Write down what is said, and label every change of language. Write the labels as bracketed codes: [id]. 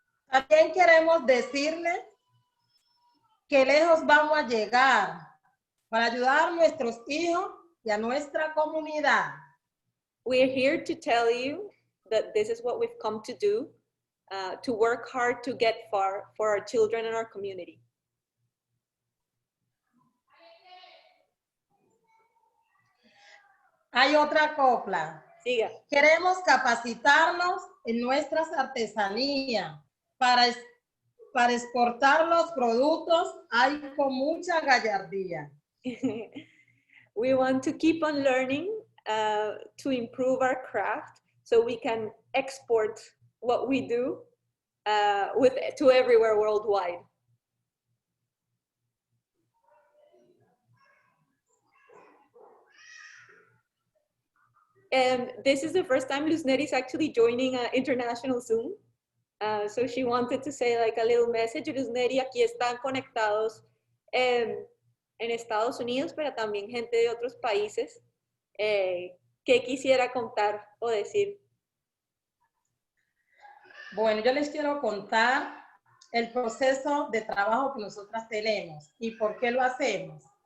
[es] También queremos decirles que lejos vamos a llegar para ayudar a nuestros hijos y a nuestra comunidad. [en] We're here to tell you that this is what we've come to do, to work hard to get far for our children and our community. [es] Hay otra copla Siga. Queremos capacitarnos en nuestras artesanías para exportar los productos hay con mucha gallardía. [en] We want to keep on learning to improve our craft so we can export what we do to everywhere worldwide. And this is the first time Luz Neri is actually joining an international Zoom. So she wanted to say like a little message. [es] Luz Neri, aquí están conectados en Estados Unidos, pero también gente de otros países. ¿Qué quisiera contar o decir? Bueno, yo les quiero contar el proceso de trabajo que nosotras tenemos y por qué lo hacemos.